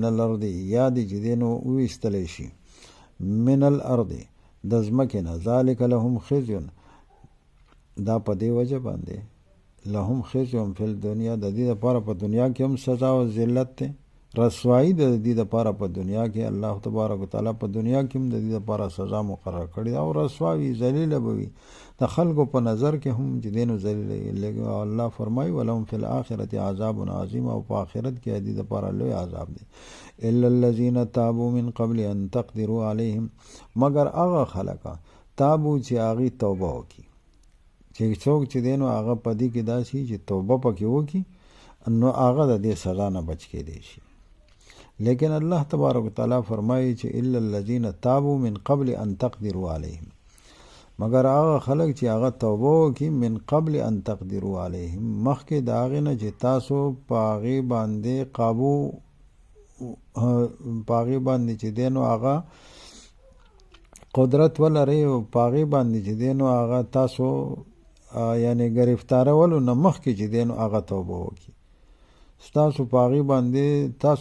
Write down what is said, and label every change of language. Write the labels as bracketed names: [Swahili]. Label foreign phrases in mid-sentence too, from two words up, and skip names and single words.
[Pashto] الارض، یا دې چې دی نو وویستلی شي [Arabic] من الارض [Pashto] د ځمکې نه، [Arabic] ذلک لهم خزي، [Pashto] دا په دې وجه باندې [Arabic] لهم خزي فی الدنیا، [Pashto] د دې دپاره په دنیا کې هم سزا او ذلت دی، رسوایی د دې دپاره په دنیا کې، الله تبارک وتعالی په دنیا کې هم د دې دپاره سزا مقرر کړې ده، او رسواوي ذلیله به وي د خلکو په نظر کې هم چې دی نو ذلیله. او الله فرمایي [Arabic] ولهم فی الآخرة عذاب عظیم، [Pashto] او په آخرت کې د دې دپاره لوی عذاب دی. [Arabic] الا الذین تابوا من قبل ان تقدروا علیهم، [Pashto] مگر هغه خلکه تابو چې هغې توبه وکړي، چې څوک چې دی نو هغه په دې کې داسې چې توبه پکې وکړي، نو هغه د دې سزا نه بچ کېدی شي. لیکن الله تبارک وتعالی فرمایي چې [Arabic] الا الذین تابوا من قبل ان تقدروا علیهم، [Pashto] مگر هغه خلک چې هغه توبه وکړي [Arabic] من قبل ان تقدروا علیهم، [Pashto] مخکې د هغې نه چې تاسو په هغې باندې قابو، په هغې باندې چې دی نو هغه قدرت ولرئ، او په هغې باندې چې دی نو هغه تاسو یعنې ګرفتارولو نه مخکې چې دی نو هغه توبه وکړي، ستاسو په هغې باندې تاسو